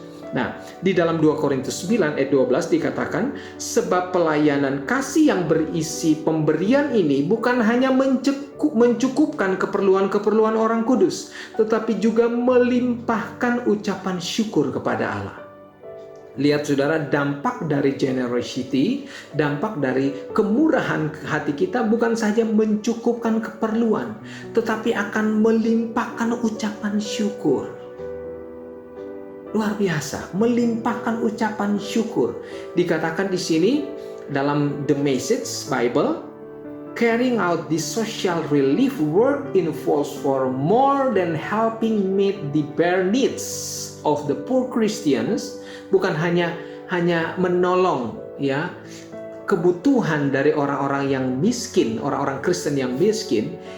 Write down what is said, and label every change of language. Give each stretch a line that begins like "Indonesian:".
Indonesian: Nah, di dalam 2 Korintus 9 ayat 12 dikatakan, sebab pelayanan kasih yang berisi pemberian ini bukan hanya mencukupkan keperluan-keperluan orang kudus, tetapi juga melimpahkan ucapan syukur kepada Allah. Lihat saudara, dampak dari generosity, dampak dari kemurahan hati kita bukan saja mencukupkan keperluan, tetapi akan melimpahkan ucapan syukur. Luar biasa, melimpahkan ucapan syukur. Dikatakan di sini dalam
English: The Message Bible, carrying out the social relief work involves for more than helping meet the bare needs of the poor Christians.
Indonesian: Bukan hanya menolong, ya, kebutuhan dari orang-orang yang miskin, orang-orang Kristen yang miskin.